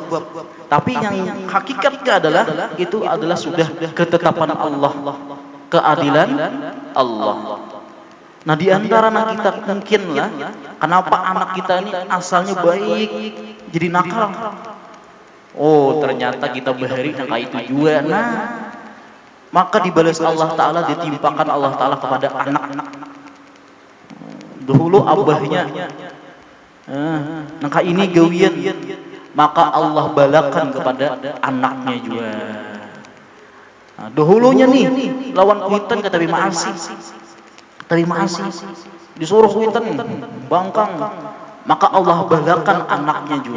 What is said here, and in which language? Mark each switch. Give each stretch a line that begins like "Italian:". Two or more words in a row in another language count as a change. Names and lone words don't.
Indonesian: Tapi yang hakikatnya adalah sudah ketetapan Allah, keadilan Allah. Nah, di antara anak kita mungkinlah kenapa anak kita ini asalnya baik jadi nakal. Oh, ternyata kita bahari yang kayak itu juga. Nah, maka dibalas Allah Ta'ala, ditimpakan Allah Ta'ala kepada anak-anak.
Banjar: Dahulu abahnya nangka ini gawian, maka Allah balakan kepada anaknya juga. Nah, dahulunya nih lawan kuitan kata terima kasih disuruh kuitan bangkang, maka Allah balakan anaknya juga.